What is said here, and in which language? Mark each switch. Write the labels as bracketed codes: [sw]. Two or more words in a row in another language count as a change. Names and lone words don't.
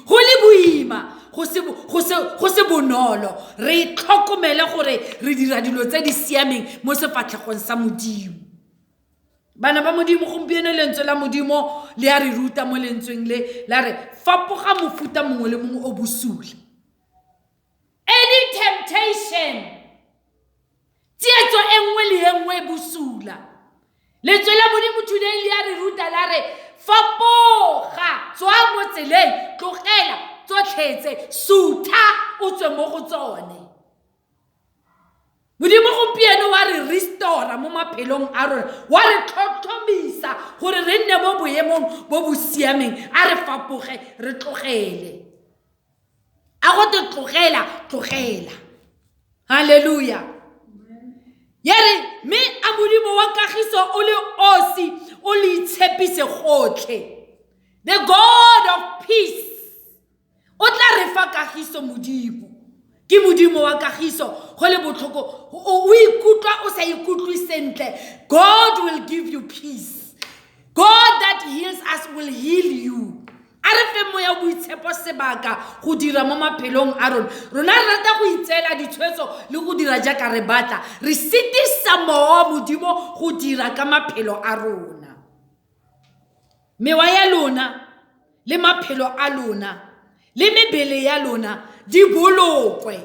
[tn] Go le boima, go se bonolo. Re tlhokomele gore re dira dilo tse di siameng mo sefatlhegong sa modimo. Bana ba modimo gompieno lentswe la modimo le a re ruta mo lentsweng le la re fapoga mofuta mongwe le mongwe o bosula. [en] Any temptation, [tn] tsietso enngwe le enngwe bosula. Lentswe la modimo today le a re ruta la re fapoga, tswa mo tseleng, tlogela tsotlhetse, sutha o tswe mo go tsone. Modimo gompieno wa re restore mo maphelong a rona, wa re tlhotlhomisa gore re nne mo boemong bo bo siameng. A re fapoge re tlogele. A go te tlogela. Hallelujah. Yare me a modimo wa kagiso o le osi o le itshepise gotlhe. [en] The God of peace [tn] o tla re fa kagiso modimo. Ke modimo wa kagiso go le botlhoko o ikutlwa o sa ikutlwe sentle. [en] God will give you peace. God that heals us will heal you. [tn] A re fe moya boitshepo sebaka go dira mo maphelong a rona. Rona re rata go itseela ditshwetso le go dira jaaka re batla. Re sitisa mowa modimo go dira ka maphelo a rona. Mewa ya lona le maphelo a lona le mebele ya lona di bolokwe.